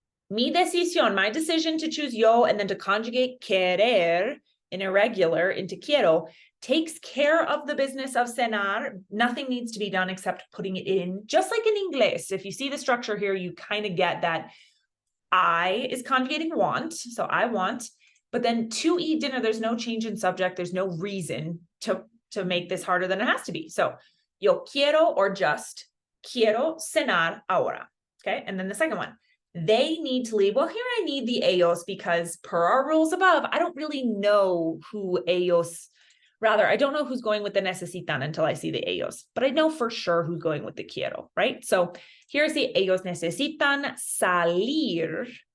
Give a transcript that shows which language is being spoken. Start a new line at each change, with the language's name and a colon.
English: Mi decisión, my decision to choose yo and then to conjugate querer in irregular into quiero takes care of the business of cenar. Nothing needs to be done except putting it in, just like in English. If you see the structure here, you kind of get that I is conjugating want. So I want, but then to eat dinner, there's no change in subject. There's no reason to make this harder than it has to be.
Spanish: So yo quiero, or just quiero cenar ahora.
English: Okay. And then the second one. They need to leave. Well, here I need the ellos because per our rules above, I don't really know who ellos, rather, I don't know who's going with the necesitan until I see the ellos, but I know for sure who's going with the quiero, right? So here's the ellos necesitan salir.